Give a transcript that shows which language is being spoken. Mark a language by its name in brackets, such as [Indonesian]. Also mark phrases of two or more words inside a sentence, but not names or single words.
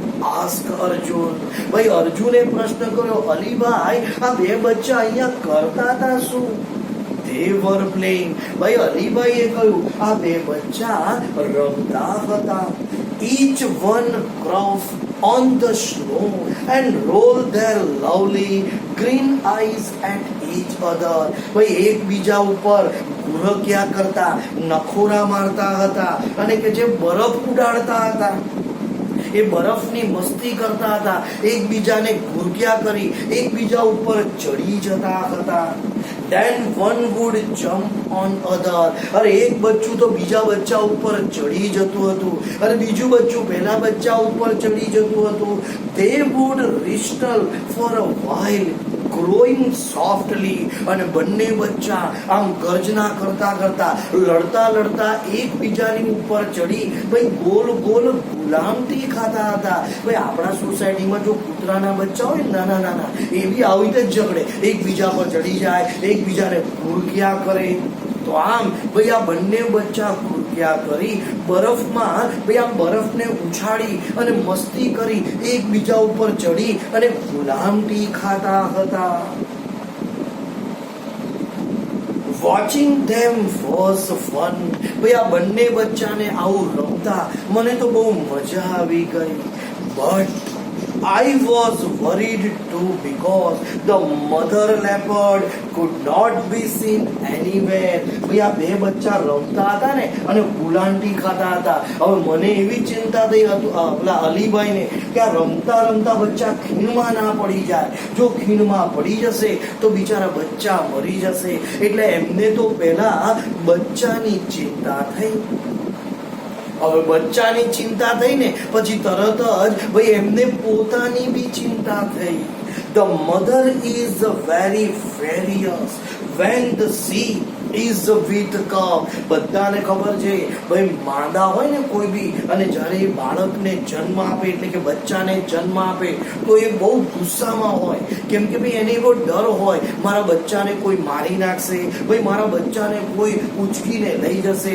[English] આસ્ક અર્જુન. [Gujarati] ભાઈ અર્જુને પ્રશ્ન કર્યો, અલીભાઈ આ બે બચ્ચા અહીંયા કરતા હતા શું? [English] They were playing. [Gujarati] ભાઈ અલીભાઈએ કહ્યું, આ બે બચ્ચા રમતા હતા. [English] Each one crouched on the snow and rolled their lovely green eyes at each other. [Gujarati] ભાઈ એકબીજા ઉપર ગુરક્યા કરતા, નખોરા મારતા હતા અને કે જે બરફ ઉડાડતા હતા એ બરફની મસ્તી કરતા હતા, એકબીજાને ગુરક્યા કરી એકબીજા ઉપર ચડી જતા હતા. [English] Then one would jump on other. [Gujarati] અરે એક બચ્ચું તો બીજા બચ્ચા ઉપર ચડી જતું હતું અને બીજું બચ્ચું પહેલા બચ્ચા ઉપર ચડી જતું હતું. [English] They would wrestle for a while, growing softly. [Gujarati] અને બંને બચ્ચા આમ ગર્જના કરતા કરતા લડતા લડતા એકબીજાની ઉપર ચડી ભાઈ ગોલ ગોલ ગુલામટી ખાતા હતા. ભાઈ આપણા સોસાયટીમાં જો કૂતરાના બચ્ચા હોય નાના નાના એ બી આવી રીતે જ ઝઘડે, એકબીજા પર ચડી જાય, એકબીજાને ગુરક્યા કરે. તો આમ ભાઈ આ બંને બચ્ચા ગુરક્યા કરી બરફમાં ભાઈ આમ બરફને ઉછાળી અને મસ્તી કરી એકબીજા ઉપર ચડી અને ગુલામટી ખાતા હતા. [English] Watching them was fun. [Gujarati] ભાઈ આ બંને બચ્ચાને આવું રમતા મને તો બહુ મજા આવી ગઈ. [English] બટ I was worried too because the mother leopard could not be seen anywhere. [Gujarati] ભાઈ આ બે બચ્ચા રમતા હતા ને અને ગુલાંટી ખાતા હતા. હવે મને એવી ચિંતા થઈ પેલા અલીભાઈને કે આ રમતા રમતા બચ્ચા ખીણમાં ના પડી જાય. જો ખીણમાં પડી જશે તો બિચારા બચ્ચા મરી જશે. એટલે એમને તો પહેલા બચ્ચાની ચિંતા થઈ. હવે બચ્ચાની ચિંતા થઈ ને પછી તરત જ ભાઈ એમને પોતાની બી ચિંતા થઈ. [English] The mother is very furious when the sea is with calm. [Gujarati] બધાને ખબર છે ભાઈ માંદા હોય ને કોઈ બી અને જ્યારે એ બાળકને જન્મ આપે એટલે કે બચ્ચાને જન્મ આપે તો એ બહુ ગુસ્સામાં હોય. કેમ કે ભાઈ એને એવો ડર હોય મારા બચ્ચાને કોઈ મારી નાખશે, ભાઈ મારા બચ્ચાને કોઈ ઉચકીને લઈ જશે.